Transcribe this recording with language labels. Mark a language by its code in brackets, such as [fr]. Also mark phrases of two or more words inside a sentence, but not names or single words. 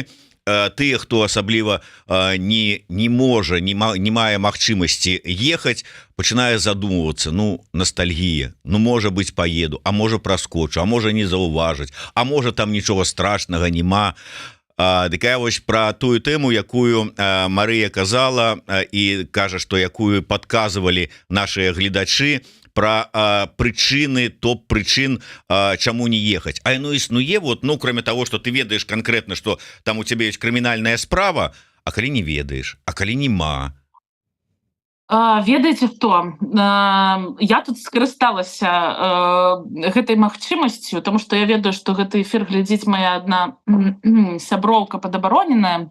[be] Тыя, хто асабліва не можа, не мае магчымасці ехаць, пачынае задумвацца, ну, ностальгія, ну, можа быць, паеду, а можа праскочу, а можа не заўважыць, а можа там нічога страшнага няма. Такая вось пра тую тэму, якую Марыя казала і кажа, што якую падказвалі нашыя гледачы, [ru] про причины, топ-причин, чему не ехать. А оно існуе, вот, ну, кроме того, что ты ведаешь конкретно, что там у тебя есть криминальная справа, а коли не ведаешь, а коли нема. [be] Ведаеце што, я тут скарысталася гэтай магчымасцю, тому што я ведаю, што гэты эфір глядзіць моя адна сяброўка падабароненая.